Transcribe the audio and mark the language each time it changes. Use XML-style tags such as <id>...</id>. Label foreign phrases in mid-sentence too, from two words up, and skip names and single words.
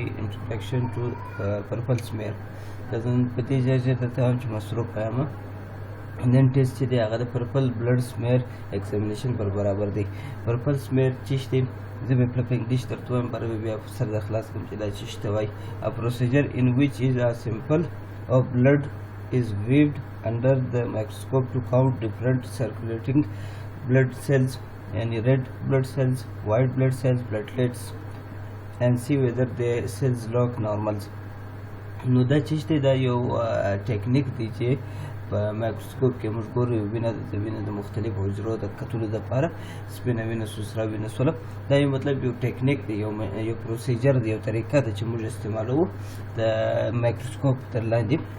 <en>introduction to purple smear</en> <ps>دا نن په دې ځای درته وایم چې مصروف یم. نن ټیسټ چې دی هغه د</ps> <en>purple blood smear examination</en> <ps>پر برابر دی.</ps> <en>purple smear</en> <ps>چې دی زه به په انګلیش درته وایم، پر بیا سر د خلاص کوم چې دا چې شته وایي.</ps> <en>A procedure in which is a sample of blood is weaved under the microscope to count different circulating blood cells and red blood cells, white blood cells, platelets and see whether the cells look normal.</en> <ps>نو دا چې دا یو ټیکنیک دی چې په مایکروسکوپ کې موږ ګورو وینه د وینې د مختلفو حجرو د کتلو دپاره سپینه وینه سره وینه سوله. دا یو مطلب یو ټیکنیک دی، یو پروسیجر دی، یو طریقه ده چې موږ استعمالوو د مایکروسکوپ تر لاندې.</ps>